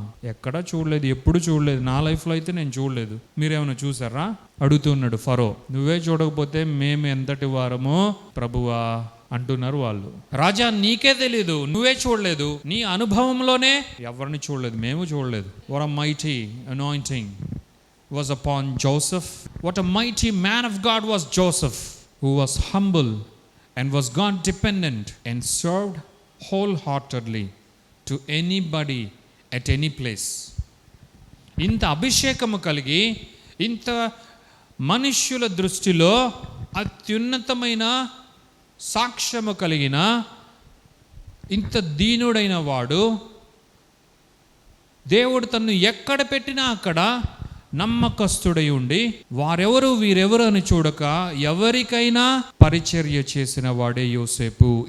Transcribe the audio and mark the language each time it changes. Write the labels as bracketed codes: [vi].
[te] ఎక్కడా చూడలేదు, ఎప్పుడు చూడలేదు. నా లైఫ్లో అయితే నేను చూడలేదు. మీరేమైనా చూసారా? అడుగుతున్నాడు ఫరో. నువ్వే చూడకపోతే మేము ఎంతటి వారమో ప్రభువా అంటున్నారు వాళ్ళు. రాజా నీకే తెలీదు, నువ్వే చూడలేదు, నీ అనుభవంలోనే ఎవరిని చూడలేదు, మేము చూడలేదు. [en] What a mighty anointing was upon Joseph. What a mighty man of God was Joseph, who was humble and was God dependent and served wholeheartedly to anybody at any place. [te] ఇంత అభిషేకము కలిగి, ఇంత మనుష్యుల దృష్టిలో అత్యున్నతమైన సాక్ష్యము కలిగిన, ఇంత దీనుడైన వాడు, దేవుడు తన్ను ఎక్కడ పెట్టినా అక్కడ నమ్మకస్తుడై ఉండి వారెవరు వీరెవరు అని చూడక ఎవరికైనా పరిచర్య చేసిన వాడే యోసేపు.